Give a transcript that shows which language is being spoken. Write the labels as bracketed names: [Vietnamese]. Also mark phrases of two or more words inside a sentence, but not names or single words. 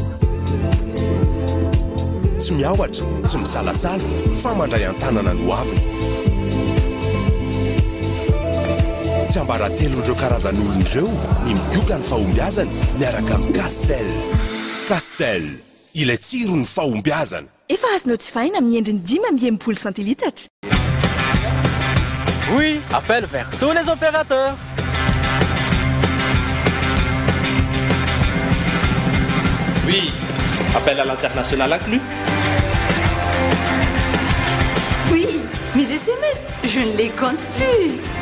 [Malagasy] Tsy miaohatra, tsy misalasala, fa mandray an-tanana no aviny. Tsy ambaratelo ireo karazan'olona ireo ny mioka ny fahombiazana miaraka amin'ny Castel. Castel, ilay tsiro ny fahombiazana. Efa azonao jifaina amin'ny endriny 5 centilitatra. [French] Oui, appel vers tous les opérateurs. Oui, appel à l'international inclus. Oui, mes SMS, je ne les compte plus.